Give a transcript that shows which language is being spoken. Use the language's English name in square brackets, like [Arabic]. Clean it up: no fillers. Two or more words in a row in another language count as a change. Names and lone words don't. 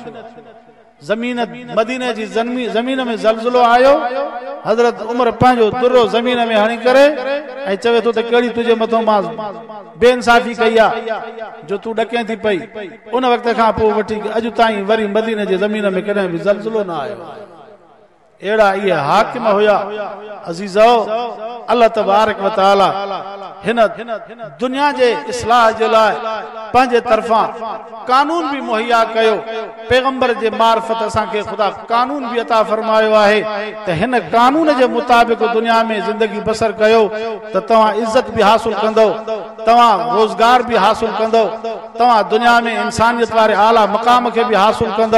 [Sindhi] ज़मीन मदीने जी ज़मीन में ज़लज़लो आयो, हज़रत उमर पंहिंजो दुर्रो ज़मीन में हणी करे ऐं चवे थो त कहिड़ी तुंहिंजे मथां मां बेइंसाफ़ी कई आहे जो तूं ॾके थी पई। उन वक़्त खां पोइ वठी अॼु ताईं वरी मदीने जी ज़मीन में कॾहिं बि ज़लज़लो न आयो। अहिड़ा इहे हाकिम हुया। अज़ीज़ो, [Arabic] الله تبارك وتعالى [Sindhi] हिन दुनिया जे इस्लाह जे लाइ पंहिंजे तरफ़ां कानून बि मुहैया कयो। पैगंबर जे मार्फत असांखे ख़ुदा कानून बि अता फरमायो आहे त हिन कानून जे मुताबिक़ दुनिया में ज़िंदगी बसर कयो त तव्हां इज़त बि हासिल कंदो, तव्हां रोज़गार बि हासिल कंदो, तव्हां दुनिया में इंसानियत वारे आला मक़ाम खे बि हासिल कंदो।